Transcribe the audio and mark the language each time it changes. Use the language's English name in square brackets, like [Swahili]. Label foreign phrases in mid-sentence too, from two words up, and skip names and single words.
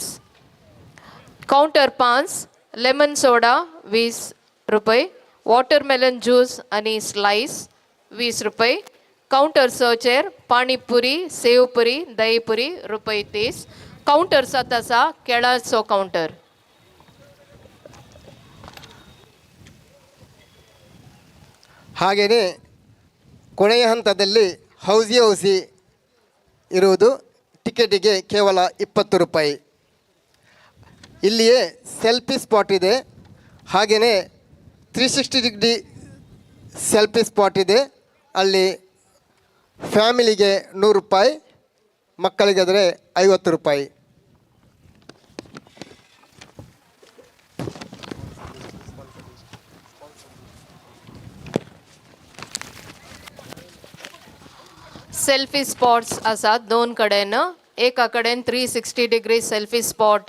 [Konkani] काउंटर 5 [English] lemon soda [Konkani] 20 रुपये, [English] watermelon juice [Konkani] आणि स्लाइस 20 रुपये. काउंटर 6चेर पाणीपुरी, सेवपुरी, दहीपुरी रुपये 30. काउंटर 7 आसा केळाचो काउंटर. [Kannada] ಹಾಗೆಯೇ ಕೊನೆಯ ಹಂತದಲ್ಲಿ ಹೌಸಿ ಇರುವುದು. ಟಿಕೆಟಿಗೆ ಕೇವಲ 20 ರೂಪಾಯಿ. ಇಲ್ಲಿಯೇ [English] selfie spot [Kannada] ಇದೆ. ಹಾಗೆಯೇ 360 [English] degree selfie spot [Kannada] ಇದೆ. ಅಲ್ಲಿ ಫ್ಯಾಮಿಲಿಗೆ 100 ರೂಪಾಯಿ, ಮಕ್ಕಳಿಗಾದರೆ 50 ರೂಪಾಯಿ. [English] selfie spots [Konkani] आसात 2 कडेन. एका कडेन 360 [English] degree selfie spot.